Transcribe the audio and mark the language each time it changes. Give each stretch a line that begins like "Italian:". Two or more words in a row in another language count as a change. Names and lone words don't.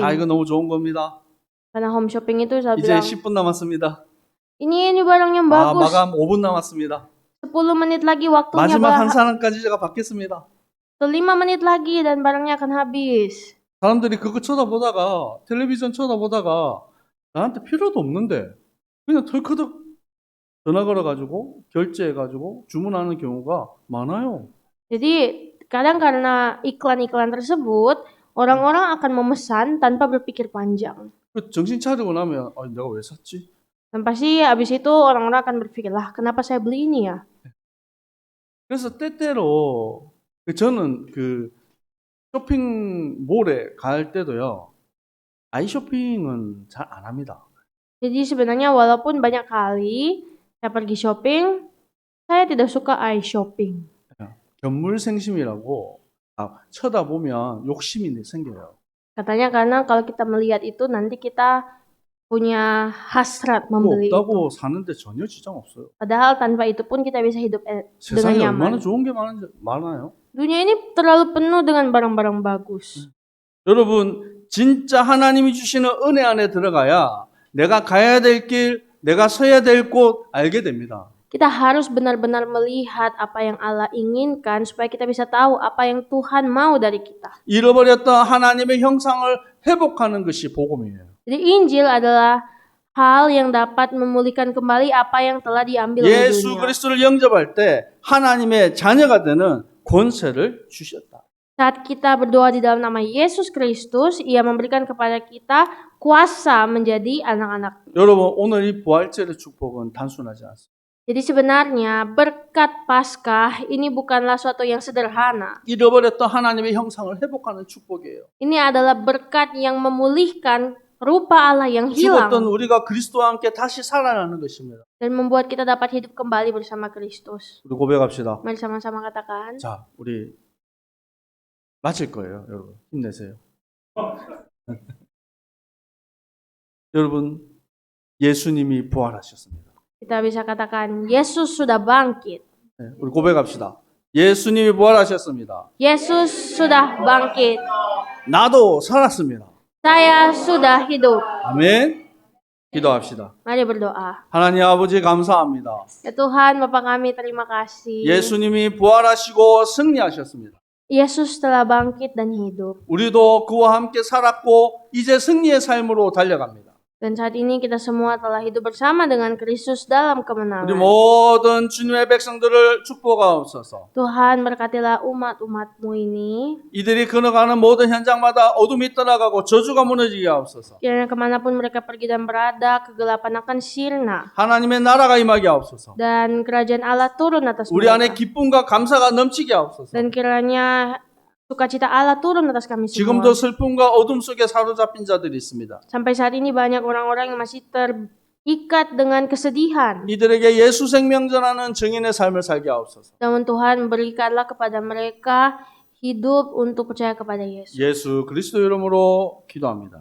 Korean: 자, 이거 너무 좋은 겁니다.
Indonesian: Karena
English: home shopping
Indonesian: itu saya
Korean: 이제
Indonesian: bilang,
Korean: 10분 남았습니다.
Indonesian: ini barang yang
Korean: 아,
Indonesian: bagus.
Korean: 마감 5분 남았습니다.
Indonesian: 10 menit lagi waktunya
Korean: 마지막 한 사람까지 제가 받겠습니다.
Indonesian: 5 menit lagi dan barangnya akan habis.
Korean: 사람들이 그거 쳐다보다가 텔레비전 쳐다보다가 나한테 필요도 없는데 그냥 털커덕 전화 걸어가지고 결제해가지고 주문하는 경우가 많아요.
Indonesian: Jadi kadang karena iklan-iklan tersebut, orang-orang akan memesan tanpa berpikir panjang.
Korean: 그 정신 차리고 나면 아, 내가 왜 샀지?
Indonesian: Dan pasti habis itu orang-orang akan berpikir, lah kenapa saya beli ini ya?
Korean: 그래서 때때로 저는 그 쇼핑몰에 갈 때도요. 아이쇼핑은 잘 안 합니다.
Indonesian: Jadi sebenarnya walaupun banyak kali saya pergi shopping, Saya tidak suka
English: eye shopping.
Korean: 견물생심이라고 쳐다보면 욕심이 생겨요.
Indonesian: Katanya karena kalau kita melihat itu nanti kita punya hasrat
Korean: 그거
Indonesian: membeli itu.
Korean: 없다고 사는데 전혀 지장 없어요.
Indonesian: Padahal tanpa itu pun kita bisa hidup dengan
Korean: 세상에 얼마나
Indonesian: nyaman.
Korean: 좋은 게 많아요.
Indonesian: Dunia ini terlalu penuh dengan barang-barang bagus.
Korean: 여러분, 진짜 하나님이 주시는 은혜 안에 들어가야 내가 가야 될 길, 내가 서야 될 곳 알게 됩니다.
Indonesian: Kita harus benar-benar melihat apa yang Allah inginkan supaya kita bisa tahu apa yang Tuhan mau dari kita.
Korean: 잃어버렸던 하나님의 형상을 회복하는 것이 복음이에요.
Indonesian: Jadi Injil adalah hal yang dapat memulihkan kembali apa yang telah diambil oleh
Korean: 예수
Indonesian: dunia.
Korean: 그리스도를 영접할 때 하나님의 자녀가 되는 권세를 주셨다.
Indonesian: Saat kita berdoa di dalam nama Yesus Kristus, Ia memberikan kepada kita kuasa menjadi anak-anak.
Korean: 여러분, 오늘 이 부활절의 축복은 단순하지 않습니다.
Indonesian: Jadi sebenarnya berkat Paskah ini bukanlah suatu yang sederhana.
Korean: 잃어버렸던 하나님의 형상을 회복하는 축복이에요.
Indonesian: Ini adalah berkat yang memulihkan rupa Allah yang
Korean: 죽었던
Indonesian: hilang
Korean: 우리가 그리스도와 함께 다시 살아나는 것입니다.
Indonesian: dan membuat kita dapat hidup kembali bersama Kristus.
Korean: 우리 고백합시다.
Indonesian: Mari sama-sama katakan.
Korean: 자, 우리 마칠 거예요, 여러분. 힘내세요. 여러분, 예수님이 부활하셨습니다.
Indonesian: Kita bisa katakan Yesus sudah bangkit.
Korean: 네, 우리 고백합시다. 예수님이 부활하셨습니다.
Indonesian: Yesus sudah bangkit.
Korean: 나도 살았습니다.
Indonesian: Saya sudah hidup.
Korean: 아멘. 기도합시다.
Indonesian: Mari berdoa.
Korean: 하나님 아버지 감사합니다.
Indonesian: Ya Tuhan, Bapa kami terima kasih.
Korean: 예수님이 부활하시고 승리하셨습니다.
Indonesian: Yesus telah bangkit dan hidup.
Korean: 우리도 그와 함께 살았고 이제 승리의 삶으로 달려갑니다.
Indonesian: Dan saat ini kita semua telah hidup bersama dengan Kristus dalam
Korean: 우리
Indonesian: kemenangan.
Korean: 모든 주님의 백성들을 축복하옵소서.
Indonesian: Tuhan berkatilah umat-umat-Mu ini.
Korean: 이들이 걸어가는 모든 현장마다 어둠이 떠나가고 저주가 무너지게 하옵소서.
Indonesian: Kiranya kemanapun mereka pergi dan berada, kegelapan akan sirna.
Korean: 하나님의 나라가 임하게 하옵소서.
Indonesian: Dan kerajaan Allah turun atas
Korean: 우리 안에
Indonesian: mereka.
Korean: 기쁨과 감사가 넘치게 하옵소서.
Indonesian: Dan kiranya sukacita Allah turun atas kami semua.
Korean: 지금도 슬픔과 어둠 속에 사로잡힌 자들이 있습니다.
Indonesian: Sampai saat ini banyak orang-orang yang masih terikat dengan kesedihan.
Korean: 이들에게 예수 생명 전하는 증인의 삶을 살게 하옵소서.
Indonesian: Namun Tuhan berikanlah kepada mereka hidup untuk percaya kepada Yesus.
Korean: 예수 그리스도 이름으로 기도합니다.